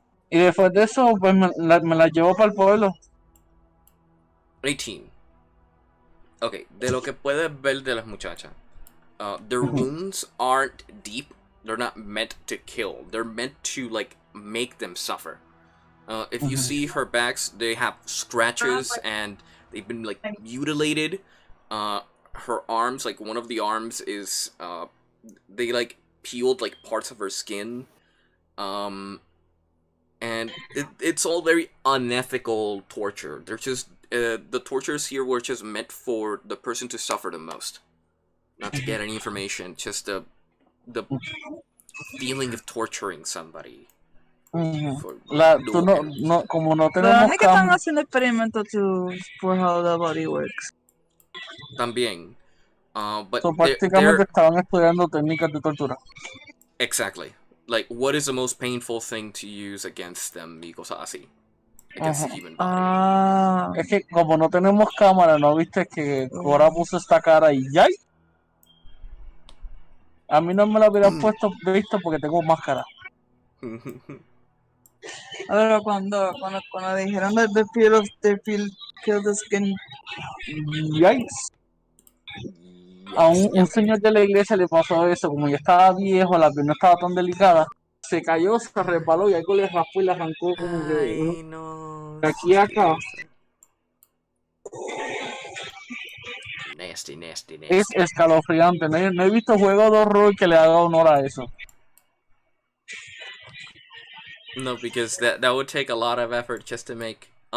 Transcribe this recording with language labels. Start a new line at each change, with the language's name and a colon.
Spanish: Y después de eso, pues me la llevo para el pueblo. 18. Ok, de lo que puedes ver de las muchachas.
English: Their wounds aren't deep. They're not meant to kill. They're meant to, like, make them suffer. If you see her backs, they have scratches and they've been, like, mutilated. Her arms, like, one of the arms is, they, like, peeled, like, parts of her skin. And it's all very unethical torture. They're just, the tortures here were just meant for the person to suffer the most. Not to get any information, just the feeling of torturing somebody.
Spanish: Tú como no Pero tenemos no que están haciendo experimentos
English: for how the body works.
Spanish: También.
English: But
Spanish: prácticamente estaban estudiando técnicas de tortura.
English: Exactly. Like, what is the most painful thing to use against them
Spanish: y cosas así.
English: Against the human body.
Spanish: Es que como no tenemos cámara, ¿no viste que Cora puso esta cara y ¡yay! A mí no me la hubieran visto porque tengo máscara. A ver, cuando dijeron
English: the peel the skin. Yikes.
Spanish: A un señor de la iglesia le pasó eso, como ya estaba viejo, la piel no estaba tan delicada, se cayó, se resbaló y algo le raspó y le arrancó como que no, aquí a acá.
English: Nasty.
Spanish: Es escalofriante, no he visto juego de horror que le haga honor a eso.
English: No, because that would take a lot of effort just to make.